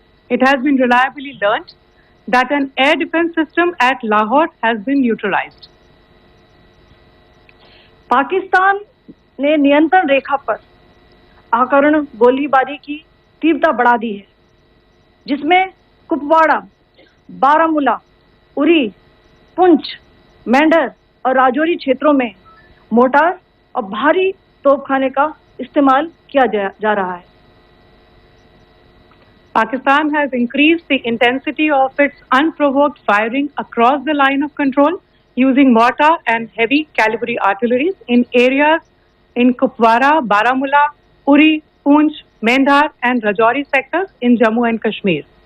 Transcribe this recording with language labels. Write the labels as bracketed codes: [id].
[en] It has been reliably learnt that an air defense system at Lahore has been neutralized. [hi] Pakistan ने नियंत्रण रेखा पर आकरण गोलीबारी की तीव्रता बढ़ा दी है, जिसमें कुपवाड़ा, बारामूला, उरी, पुंछ, मेंढर और राजौरी क्षेत्रों में मोर्टार और भारी तोपखाने का इस्तेमाल किया जा रहा है। [en] Pakistan has increased the intensity of its unprovoked firing across the line of control using mortar and heavy caliber artillery in areas in Kupwara, Baramulla, Uri, Poonch, Mendhar and Rajouri sectors in Jammu and Kashmir.